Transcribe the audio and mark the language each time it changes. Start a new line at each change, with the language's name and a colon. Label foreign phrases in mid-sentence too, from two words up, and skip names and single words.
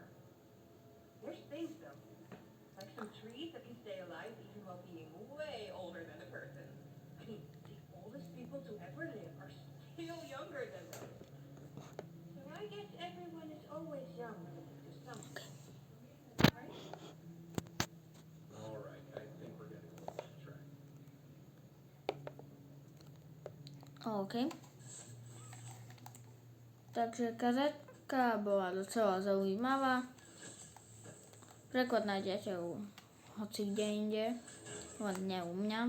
English: There's things though, like some trees that can stay alive even while being way older than a person. I mean, the oldest people to ever live are still younger than them. So I guess everyone is always young to something. Right? All right, I think we're getting a little off track. OK.
Slovak: Takže kazetka bola docela zaujímavá. Preklad nájdete hoci kde inde, len nie u mňa.